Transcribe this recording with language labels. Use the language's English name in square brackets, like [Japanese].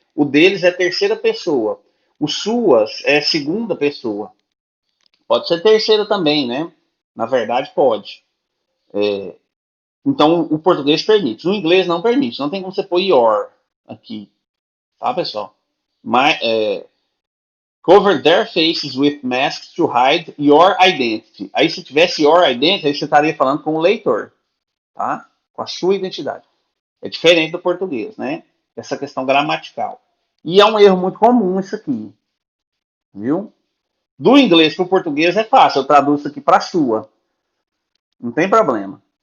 [Portuguese] O deles é terceira pessoa. O suas é segunda pessoa. Pode ser terceira também, né? Na verdade, pode. Então, o português permite. No inglês não permite. Não tem como você pôr your aqui, tá, pessoal? [English] Mas, cover their faces with masks to hide your identity. [Portuguese] Aí, se tivesse your identity, aí você estaria falando com o leitor, tá? Com a sua identidade. É diferente do português, né? Essa questão gramatical. E é um erro muito comum isso aqui, viu? Do inglês para o português é fácil, eu traduzo isso aqui para sua. Não tem problema.